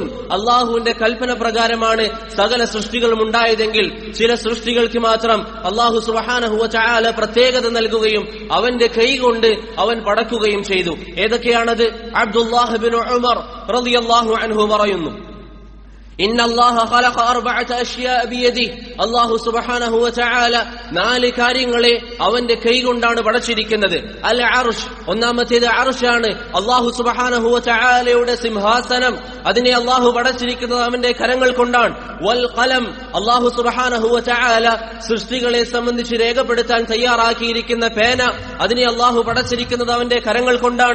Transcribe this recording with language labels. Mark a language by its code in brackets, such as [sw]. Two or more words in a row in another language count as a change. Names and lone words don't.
[ml] അല്ലാഹുവിന്റെ കൽപ്പന പ്രകാരമാണ് സകല സൃഷ്ടികളും ഉണ്ടായതെങ്കിൽ ചില സൃഷ്ടികൾക്ക് മാത്രം അല്ലാഹു [ar] سبحانه وتعالى [ml] പ്രത്യേകത നൽകുകയും അവന്റെ കൈകൊണ്ട് അവൻ പടക്കുകയും ചെയ്തു. ഏതൊക്കെയാണത്? അബ്ദുല്ലാഹ് ഇബ്നു ഉമർ [ar] رضي الله عنه [ml] പറയുന്നു, [ar] إن الله خلق 4 أشياء بيده. [ml] അല്ലാഹു [ar] سبحانه وتعالى [ml] 4 കാര്യങ്ങളെ അവന്റെ കൈകൊണ്ടാണ് പടച്ചിരിക്കുന്നത്. [ar] العرش, [ml] ഒന്നാമത്തേത് അർശാണ്. അല്ലാഹു [ar] سبحانه وتعالى [ml] സിംഹാസനം, അതിനെ അല്ലാഹു പടച്ചിരിക്കുന്നത് അവന്റെ കരങ്ങൾ കൊണ്ടാണ്. [ar] والقلم, [ml] അല്ലാഹു [ar] سبحانه وتعالى [ml] സൃഷ്ടികളെ സംബന്ധിച്ച് രേഖപ്പെടുത്താൻ തയ്യാറാക്കിയിരിക്കുന്ന പേന, അതിനെ അല്ലാഹു പടച്ചിരിക്കുന്നത് അവന്റെ കരങ്ങൾ കൊണ്ടാണ്.